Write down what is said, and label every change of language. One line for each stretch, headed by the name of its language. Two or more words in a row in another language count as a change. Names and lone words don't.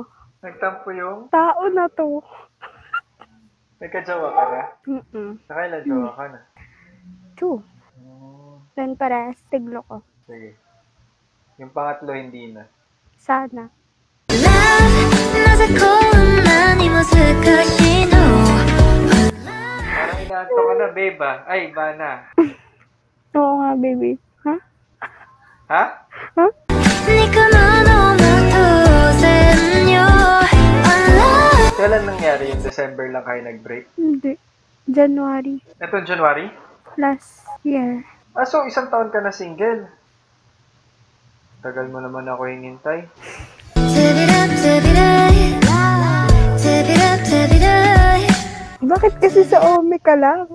Filipino: Nagtampo yung... Tao na to. Nagka-jowa ka na? Nakailan jowa ka na? 2. Then pares, tiglo ko. Sige. Yung pangatlo, hindi na. Sana.
Japanese: Love なぜこんなに難しいの
Filipino: Parang inaanto ka na, babe ah. Ay, iba na. Oo nga, baby. Ha? Ha? Ha?
Japanese: 憎むのも当然よ
Filipino: Kailan nangyari yung December lang kayo nag-break? Hindi. January. Etong January?
English: Last year.
Filipino: So isang taon ka na single. Tagal mo naman ako hinintay. Bakit kasi sa Ome ka lang?